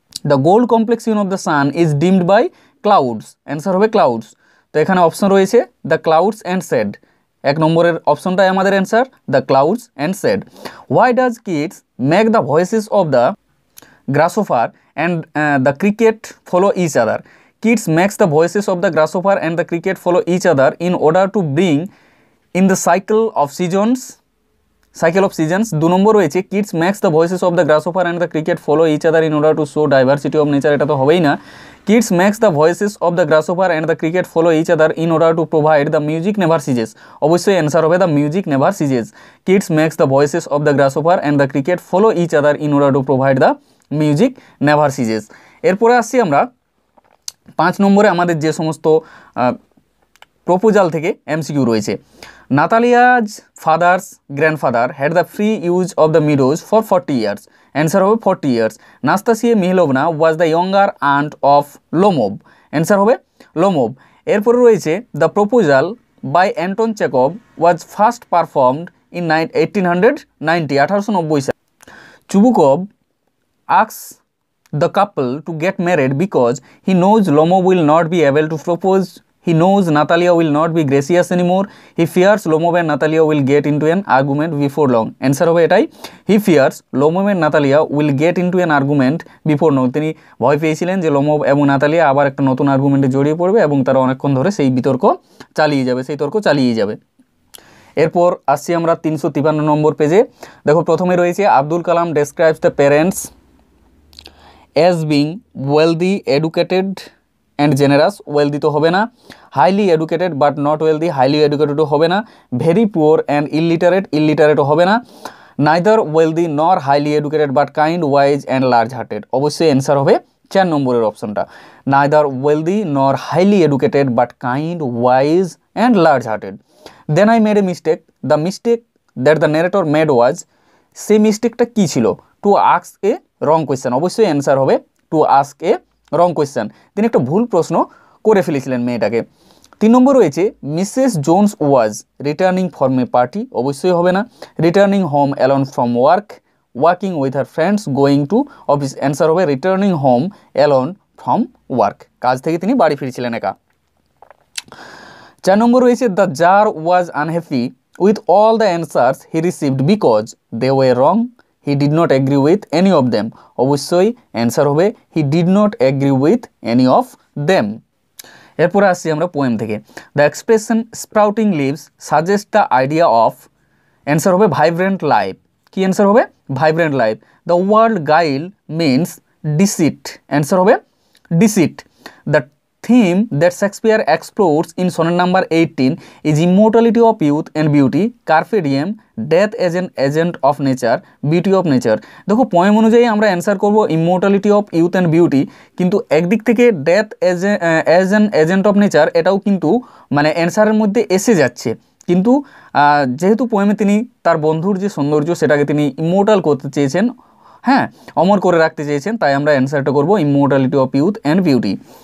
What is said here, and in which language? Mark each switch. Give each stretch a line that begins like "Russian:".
English: The gold complexion of the sun is dimmed by clouds. Answer হবে clouds.
Bangla: তো এখানে option রয়েছে
English: The clouds and said.
Bangla: 1 নম্বরের অপশনটাই আমাদের answer, the clouds and said.
English: Why does kids make the voices of the grasshopper and the cricket follow each other? Kids makes the voices of the grasshopper and the cricket follow each other in order to bring in the cycle of seasons.
Bangla: 2 নম্বর রয়েছে
English: kids makes the voices of the grasshopper and the cricket follow each other in order to show diversity of nature।
Bangla: এটা তো হবেই না।
English: kids makes the voices of the grasshopper and the cricket follow each other in order to provide the music never ceases।
Bangla: অবশ্যই answer হবে
English: the music never ceases। kids makes the voices of the grasshopper and the cricket follow each other in order to provide the music never ceases.
Bangla: এরপরে আসছি আমরা 5 নম্বরে আমাদের যে সমস্ত proposal থেকে এমসিকিউ রয়েছে।
English: Natalia's father's grandfather had the free use of the meadows for 40 years.
Bangla: Answer হবে
English: 40 years. Nastasya Mikhailovna was the younger aunt of Lomov. Answer হবে Lomov.
Bangla: এরপরে রয়েছে
English: the proposal by Anton Chekhov was first performed in 1890,
Bangla: 1890 সালে।
English: Chubukov asks the couple to get married because he knows Lomov will not be able to propose. He knows Natalia will not be gracious anymore. He fears Lomov and Natalia will get into an argument before long. Answer
Bangla: হবে এটাই,
English: he fears Lomov and Natalia will get into an argument before long।
Bangla: তিনি ভয় পেয়েছিলেন যে Lomov এবং Natalia আবার একটা নতুন আর্গুমেন্টে জড়িয়ে পড়বে এবং তারা অনেকক্ষণ ধরে সেই তর্ক চালিয়ে যাবে। এরপর আসছি আমরা 353 নম্বর পেজে। দেখো প্রথমে রয়েছে Abdul Kalam
English: Describes the parents as being wealthy, educated and generous।
Bangla: wealthy তো হবে না।
English: highly educated but not wealthy, highly educated ও হবে না। very poor and illiterate, illiterate ও হবে না। neither wealthy nor highly educated but kind, wise and large hearted। অবশ্যই answer হবে 4 নম্বরের অপশনটা, neither wealthy nor highly educated but kind, wise and large hearted। then I made a mistake, the mistake that the narrator made was,
Bangla: সেই মিস্টেকটা কী ছিল?
English: To ask a wrong question.
Bangla: অবশ্যই answer হবে
English: To ask a wrong question.
Bangla: তিনি একটা ভুল প্রশ্ন করে ফেলেছিলেন মেয়েটাকে।
English: 3 number রয়েছে Mrs Jones was returning from a party.
Bangla: অবশ্যই হবে না।
English: Returning home alone from work, working with her friends, going to office.
Bangla: Answer হবে
English: returning home alone from work,
Bangla: কাজ থেকে তিনি বাড়ি ফিরছিলেন একা। 4 নম্বর রয়েছে
English: The tsar was unhappy with all the answers he received because they were wrong, he did not agree with any of them।
Bangla: অবশ্যই answer হবে
English: he did not agree with any of them।
Bangla: এরপরে আসছি আমরা poem থেকে।
English: The expression sprouting leaves suggest the idea of.
Bangla: Answer হবে vibrant life. কি answer হবে? Vibrant life.
English: The word guile means deceit. Answer হবে deceit. The theme that Shakespeare explores in sonnet number 18 is immortality of youth and beauty, carpe diem, death as an agent of nature, beauty of nature।
Bangla: দেখো poem অনুযায়ী আমরা answer করব
English: immortality of youth and beauty,
Bangla: কিন্তু একদিক থেকে
English: death as an agent of nature
Bangla: এটাও কিন্তু মানে অ্যান্সারের মধ্যে এসে যাচ্ছে, কিন্তু যেহেতু পোয়েমে তিনি তার বন্ধুর যে সৌন্দর্য সেটাকে তিনি ইমমর্টাল করতে চেয়েছেন, হ্যাঁ অমর করে রাখতে চেয়েছেন, তাই আমরা অ্যান্সারটা করব immortality of youth and beauty.